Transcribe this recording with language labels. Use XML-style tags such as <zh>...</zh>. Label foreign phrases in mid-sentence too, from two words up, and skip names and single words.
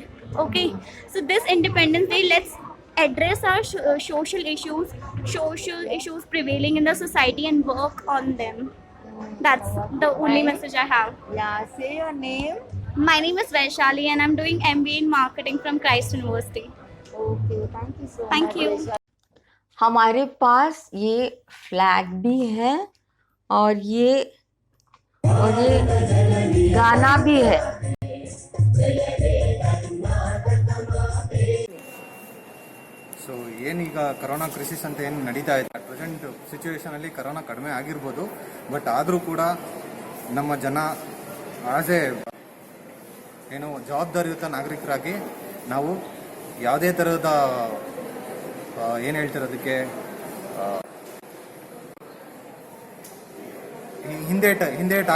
<en>Okay, so this Independence Day, let's address our social issues prevailing in the society and work on them. That's the only message I have. Yeah, say your name. My name is Vaishali and I'm doing MBA in marketing from Christ University. Okay, thank you so much. Thank you.</en> <hi>हमारे पास ये फ्लैग भी है और ये गाना भी है।</hi> <kn>ಸೊ ಏನೀಗ</kn> <en>corona crisis</en> <kn>ಅಂತ ಏನು ನಡೀತಾ ಇದೆ</kn> <en>at present</en> <kn>ಸಿಚುವೇಶನಲ್ಲಿ ಕರೋನಾ ಕಡಿಮೆ ಆಗಿರ್ಬೋದು, ಬಟ್ ಆದರೂ ಕೂಡ ನಮ್ಮ ಜನ</kn> <en>as a</en> <kn>ಏನು ಜವಾಬ್ದಾರಿಯುತ ನಾಗರಿಕರಾಗಿ ನಾವು ಯಾವುದೇ ಥರದ ಏನು ಹೇಳ್ತಿರೋದಕ್ಕೆ ಹಿಂದೇಟ್</kn>